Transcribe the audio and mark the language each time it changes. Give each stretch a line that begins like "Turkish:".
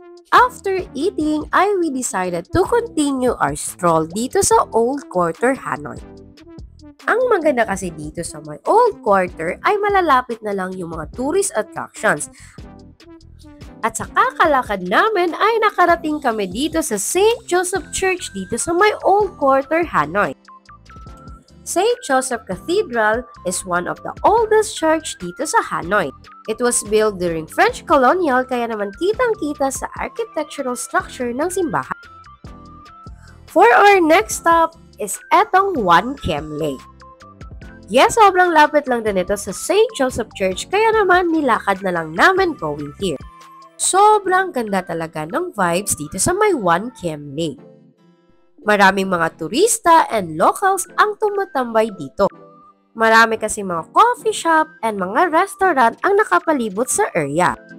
English: After eating, we decided to continue our stroll
Filipino: dito sa
English: Old Quarter, Hanoi.
Filipino: Ang maganda kasi dito sa may Old Quarter ay malalapit na lang yung mga tourist attractions. At sa kakalakad namin ay nakarating kami dito sa St. Joseph Church dito sa may Old Quarter, Hanoi. St.
English: Joseph Cathedral is one of the oldest church
Filipino: dito sa
English: Hanoi. It was built during French colonial
Filipino: kaya naman kitang-kita sa
English: architectural structure ng simbahan. For our next stop is
Filipino: etong
English: One Kem Lake.
Filipino: Yes, sobrang lapit lang din ito sa St. Joseph Church kaya naman nilakad na lang namin
English: going here.
Filipino: Sobrang ganda talaga ng vibes dito sa may One Kem Lake. Maraming mga turista and locals ang tumatambay dito. Marami kasi mga coffee shop and mga restaurant ang nakapalibot sa area.